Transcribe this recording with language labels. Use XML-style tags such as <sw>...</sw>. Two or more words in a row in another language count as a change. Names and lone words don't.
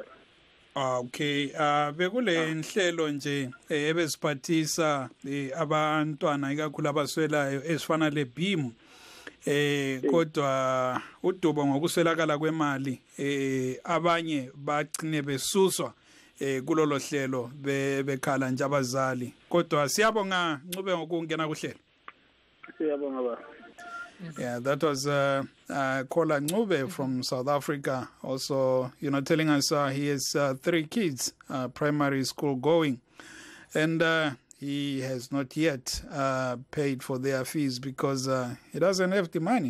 <nd>Okay, bekule nhlelo nje ebesiphathisa abantwana ikakhulu abaswelayo esifana leBeam. Kodwa udubo ngokuswelakala kwemali abanye bagcine besuswa kulolo hlelo bekhala nje abazali. Kodwa siyabonga Ncube ngokungena kuhlelo. Siyabonga ba.</nd> <en>Yeah, that was caller Ncube from South Africa, also telling us he has 3 kids, primary school going, and he has not yet paid for their fees because he doesn't have the money.</en>